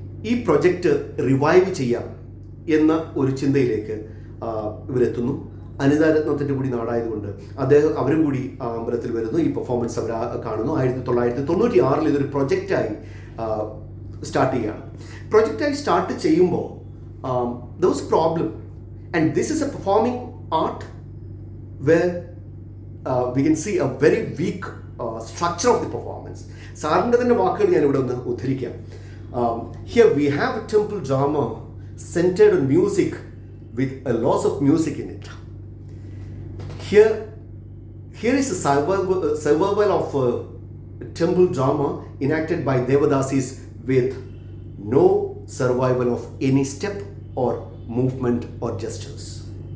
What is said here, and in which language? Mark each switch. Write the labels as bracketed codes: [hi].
[ml] ഈ project revive ചെയ്യാം എന്ന ഒരു ചിന്തയിലേക്ക് ഇവരെത്തുന്നു. അനിതാരത്നത്തിൻ്റെ കൂടി നാടായതുകൊണ്ട് അവരും കൂടി ആ അമ്പലത്തിൽ വരുന്നു, ഈ പെർഫോമൻസ് അവർ കാണുന്നു. 1996 ഇതൊരു പ്രൊജക്റ്റായി സ്റ്റാർട്ട് ചെയ്യുകയാണ്. പ്രൊജക്റ്റായി സ്റ്റാർട്ട് ചെയ്യുമ്പോൾ [en] there was a problem, and this is a performing art where we can see a very weak structure of the performance. [ml] സാറിൻ്റെ തന്നെ വാക്കുകൾ ഞാൻ ഇവിടെ ഒന്ന് ഉദ്ധരിക്കാം. [en] Here we have a temple drama centered on music with a loss of music in it. Here is a survival of temple drama enacted by Devadasis with no survival of any step or movement or gestures.